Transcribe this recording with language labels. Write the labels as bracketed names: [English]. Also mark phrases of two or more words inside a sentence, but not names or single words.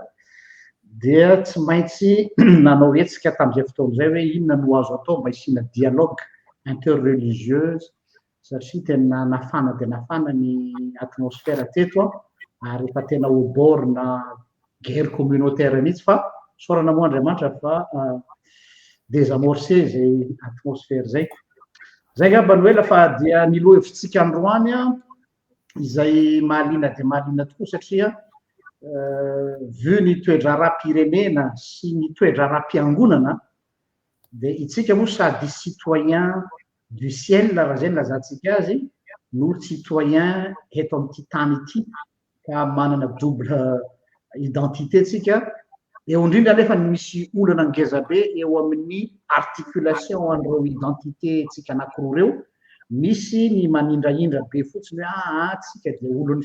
[Malagasy] dia tsy maintsy nanao hetsika tamin'izay fotoana izay hoe inona no azo atao mba hisina [French] dialogue interreligieuse [Malagasy] satria tena nafana dia nafana ny atmosfera teto ary efa tena [French] au bord [Malagasy] na [French] guerre communautaire [Malagasy] mihitsy fa sorana moa Andriamanitra fa désamorcer zay atmosfera zay ngamba ny hoe lafa dia nilo hevitsika androany izay mahaliana dia mahaliana tokoa satria vu ny toedra ara-pirenena sy ny toedra ara-piangonana dia itsika moa sady [French] citoyen du ciel [Malagasy] raha zay lazantsika azy no citoyen eto amin'ity tany ity ka manana [French] double identité [Malagasy] tsika eo indrindra nefa misy olana ngezabe eo amin'ny articulation an'ireo identité tsika anankiroa reo misy ny manindraindra be fotsiny hoe tsika dia olon'ny